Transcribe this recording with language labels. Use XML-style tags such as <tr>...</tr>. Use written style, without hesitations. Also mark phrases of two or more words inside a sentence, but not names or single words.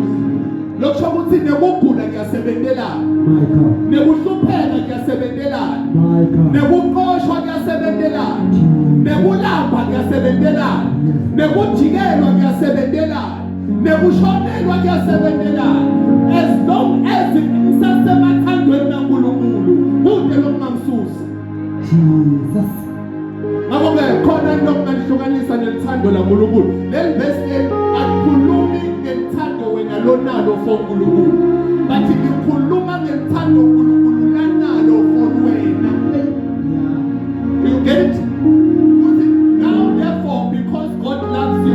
<zu>Lokho ukuthi nekugula kuyasebenzelana.</zu> <en>My God.</en> <zu>Nekuhlupheka kuyasebenzelana.</zu> <en>My God.</en> <zu>Nekuqoshwa kuyasebenzelana. Nekulamba kuyasebenzelana. Nekujikelwa kuyasebenzelana. Nekushonelwa kuyasebenzelana.</zu> <en>As long as</en> <zu>ngisasemathandweni kaNkulunkulu kude lokungamsusa. Jesus. Ngakho-ke khona into okungahlukanisa nelithando laNkulunkulu. Leli verse leli alikhulumi ngelithando wena lonalo for uNkulunkulu, bathi ngikhuluma ngelithando uNkulunkulu lanalo for wena.</zu> <en>You get it? Now therefore, because God loves</en>